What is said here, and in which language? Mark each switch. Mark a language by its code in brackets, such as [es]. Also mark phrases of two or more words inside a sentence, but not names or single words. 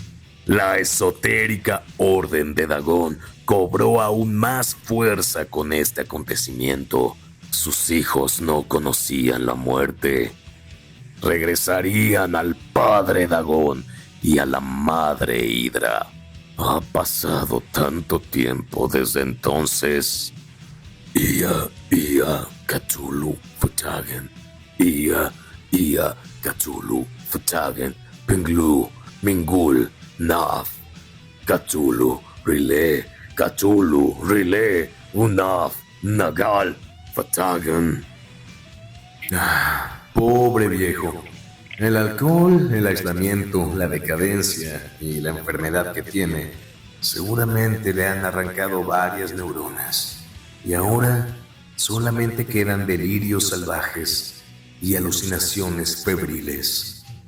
[es] La esotérica orden de Dagon cobró aún más fuerza con este acontecimiento. Sus hijos no conocían la muerte. Regresarían al padre Dagon y a la madre Hidra. Ha pasado tanto tiempo desde entonces. Ia Cthulhu Fhtagn. Ia Cthulhu Fhtagn. Pinglu Mingul Naf. Cthulhu Rile. Cthulhu Rile. Unaf Nagal Fhtagn. Pobre viejo. El alcohol, el aislamiento, la decadencia y la enfermedad que tiene seguramente le han arrancado varias neuronas. Y ahora solamente quedan delirios salvajes y alucinaciones febriles.